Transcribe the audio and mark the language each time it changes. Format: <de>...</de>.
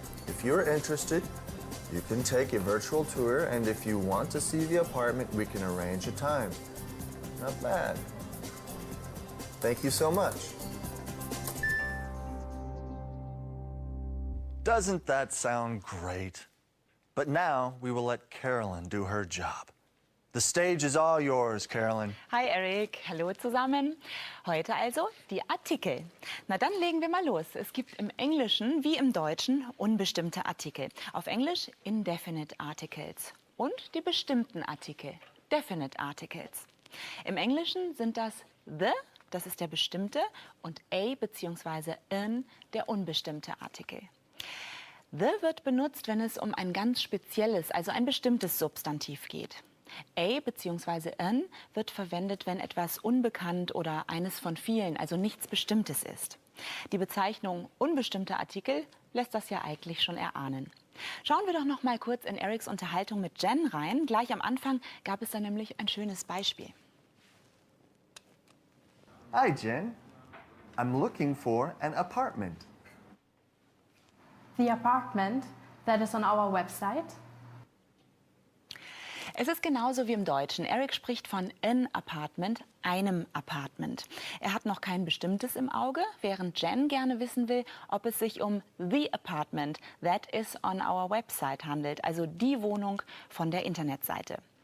<en>If you're interested, you can take a virtual tour, and if you want to see the apartment, we can arrange a time. Not bad. Thank you so much. Doesn't that sound great? But now we will let Carolyn do her job. The The stage is all yours, Carolyn.</en> <de>Hi Eric, hallo zusammen. Heute also die Artikel. Na dann legen wir mal los. Es gibt im Englischen wie im Deutschen unbestimmte Artikel. Auf Englisch</de> <en>indefinite articles</en> <de>und die bestimmten Artikel,</de> <en>definite articles.</en> <de>Im Englischen sind das the, das ist der bestimmte, und a bzw. in, der unbestimmte Artikel. The wird benutzt, wenn es um ein ganz spezielles, also ein bestimmtes Substantiv geht. A bzw. in wird verwendet, wenn etwas unbekannt oder eines von vielen, also nichts Bestimmtes ist. Die Bezeichnung unbestimmte Artikel lässt das ja eigentlich schon erahnen. Schauen wir doch noch mal kurz in Erics Unterhaltung mit Jen rein. Gleich am Anfang gab es da nämlich ein schönes Beispiel.</de> <en>Hi, Jen. I'm looking for an apartment. The apartment that is on our website.</en> <de>Es ist genauso wie im Deutschen. Eric spricht von</de> <en>an apartment,</en> <de>einem Apartment. Er hat noch kein bestimmtes im Auge, während Jen gerne wissen will, ob es sich um</de> <en>the apartment that is on our website</en> <de>handelt, also die Wohnung von der Internetseite.</de>